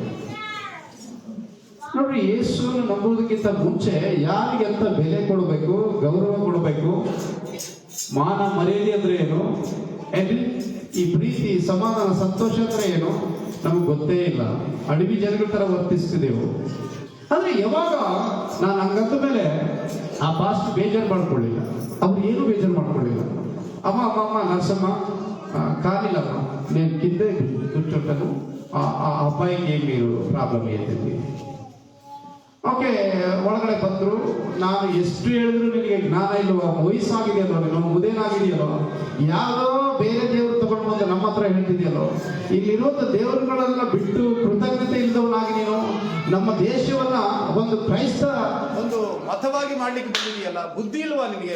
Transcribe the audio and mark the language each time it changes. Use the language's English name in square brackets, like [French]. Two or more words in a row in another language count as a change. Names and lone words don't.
[Kannada] ನೋಡ್ರಿ, ಯೇಸುವನ್ನು ನಂಬುವುದಕ್ಕಿಂತ ಮುಂಚೆ ಯಾರಿಗೆ ಅಂತ ಬೆಲೆ ಕೊಡಬೇಕು, ಗೌರವ ಕೊಡಬೇಕು, ಮಾನ ಮರ್ಯಾದೆ ಅಂದ್ರೆ ಏನು, ಈ ಪ್ರೀತಿ ಸಮಾಧಾನ ಸಂತೋಷ ಅಂದ್ರೆ ಏನು ನಮಗೆ ಗೊತ್ತೇ ಇಲ್ಲ. ಅಡವಿ ಜನಗಳ ತರ ವರ್ತಿಸ್ತಿದ್ದೆವು. ಆದ್ರೆ ಯಾವಾಗ ನಾನು ಹಂಗಂದ ಮೇಲೆ ಆ ಪಾಸ್ಟ್ ಬೇಜಾರು ಮಾಡ್ಕೊಳ್ಳಿಲ್ಲ, ಅವ್ರು ಏನು ಬೇಜಾರು ಮಾಡ್ಕೊಳ್ಳಿಲ್ಲ. [Telugu] అమ్మ నర్సమ్మ కానిలమ్మ, నేను కిందే కూర్చుంటాను, ఆ అబ్బాయికి మీరు [Kannada] ಪ್ರಾಬ್ಲಮ್ ಏನಿದೆ. ಓಕೆ, ಒಳಗಡೆ ಬಂದ್ರು. ನಾನು ಎಷ್ಟು ಹೇಳಿದ್ರು ನಿನಗೆ ಜ್ಞಾನ ಇಲ್ವೋ, ವಯಸ್ಸಾಗಿದೆಯಲ್ಲೋ, ನೀನು ಮುದೇನಾಗಿದೆಯಲ್ಲೋ, ಯಾವುದೋ ಬೇರೆ ದೇವರು ತಗೊಂಡು ಬಂದು ನಮ್ಮ ಹತ್ರ ಹೇಳ್ತಿದೆಯಲ್ಲೋ, ಇಲ್ಲಿರುವಂತ ದೇವರುಗಳೆಲ್ಲ ಬಿಟ್ಟು ಕೃತಜ್ಞತೆ ಇಲ್ಲದವನಾಗಿ ನೀನು ನಮ್ಮ ದೇಶವನ್ನ ಒಂದು ಕ್ರೈಸ್ತ ಒಂದು ಮತವಾಗಿ ಮಾಡ್ಲಿಕ್ಕೆ ಬಂದಿದೆಯಲ್ಲ, ಬುದ್ಧಿ ಇಲ್ವಾ ನಿನಗೆ?